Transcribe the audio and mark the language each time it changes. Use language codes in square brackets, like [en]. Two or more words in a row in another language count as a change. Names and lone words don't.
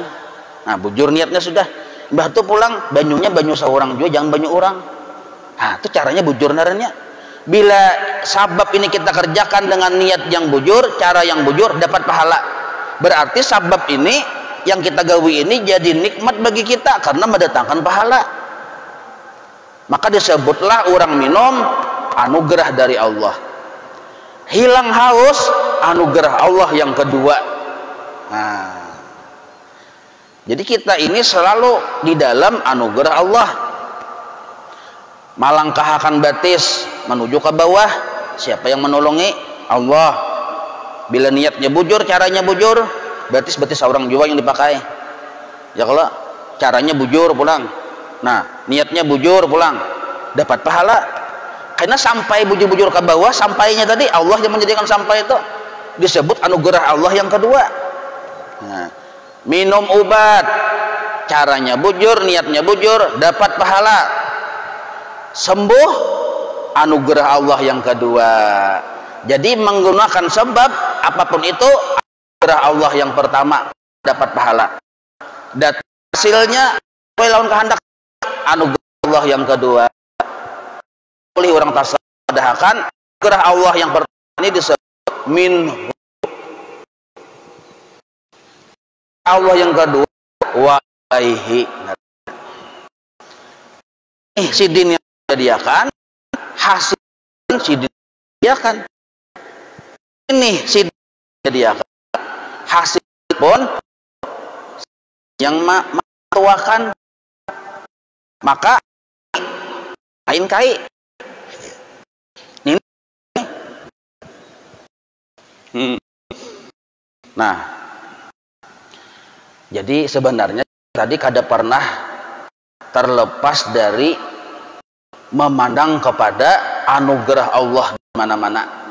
[bjn] Nah, bujur niatnya sudah. Batu pulang banyunya banyu seorang juga, jangan banyu orang. Nah, itu caranya bujur narannya. Bila sabab ini kita kerjakan dengan niat yang bujur, cara yang bujur, dapat pahala. Berarti sabab ini yang kita gawi ini jadi nikmat bagi kita karena mendatangkan pahala. [id] Maka disebutlah orang minum anugerah dari Allah. Hilang haus, anugerah Allah yang kedua. Nah, jadi kita ini selalu di dalam anugerah Allah. [bjn] Malangkahakan batis menuju ke bawah, siapa yang menolongi? Allah. Bila niatnya bujur, caranya bujur, batis seorang jua yang dipakai. Ya kalau caranya bujur pulang. Nah, niatnya bujur pulang, dapat pahala. Karena sampai bujur-bujur ke bawah, sampainya tadi Allah yang menjadikan sampai itu disebut anugerah Allah yang kedua. Nah, minum obat, caranya bujur, niatnya bujur, dapat pahala. [id] Sembuh, anugerah Allah yang kedua. Jadi menggunakan sebab apapun itu, anugerah Allah yang pertama, dapat pahala. [bjn] Dan hasilnya sesuai lawan kehendak, anugerah Allah yang kedua. Oleh orang tasawuf padahkan anugerah Allah yang pertama ini disebut minhu. [id] Allah yang kedua [ar] wa alaihi. [bjn] Ini sidin yang disediakan, hasil sidin disediakan. Ini sidin disediakan, hasil pun yang matuakan. Maka lain kai ini. Nah, jadi sebenarnya tadi kada pernah terlepas dari memandang kepada anugerah Allah di mana-mana.